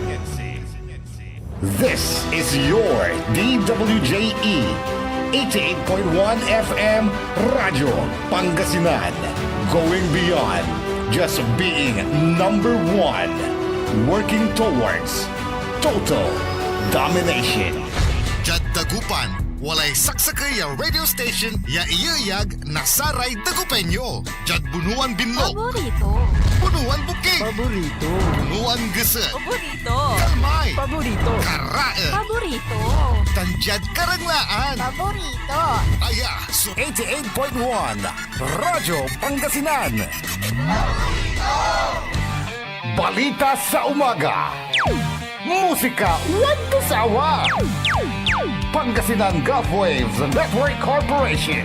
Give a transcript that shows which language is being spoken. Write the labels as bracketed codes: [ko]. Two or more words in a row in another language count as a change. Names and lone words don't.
[en] This is your DWJE 88.1 FM Radio Pangasinan, going beyond just being number one, working towards total domination. [pag] Jad Dagupan, walay saksakay ya [en] radio station [pag] ya iyayag nasaray Dagupenyo. Jad Bunuan Binlog, Paborito. Bunuan Buking, Paborito. Bunuan Gese, Paborito. Kalmay, Paborito. Karae, Paborito. Tanjad Karanglaan. Paborito. Aya, so 88.1 Radyo Pangasinan. [tl] Balita sa umaga. Musika walang sawa. Pangasinan Gulf Waves Network Corporation.